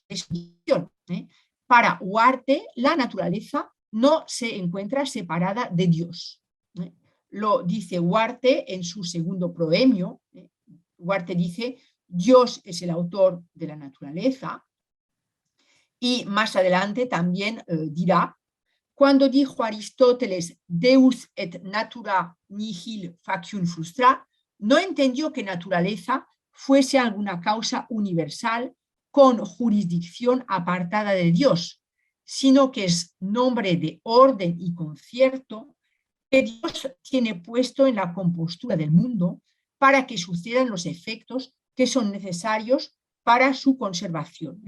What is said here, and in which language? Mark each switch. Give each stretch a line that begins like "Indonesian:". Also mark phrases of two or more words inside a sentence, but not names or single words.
Spanish: Para Huarte, la naturaleza no se encuentra separada de Dios. Lo dice Huarte en su segundo proemio. Huarte dice: Dios es el autor de la naturaleza. Y más adelante también dirá: cuando dijo Aristóteles
Latin: Deus et natura nihil facium
Spanish: frustra, no entendió que naturaleza fuese alguna causa universal con jurisdicción apartada de Dios, sino que es nombre de orden y concierto que Dios tiene puesto en la compostura del mundo para que sucedan los efectos que son necesarios para su conservación.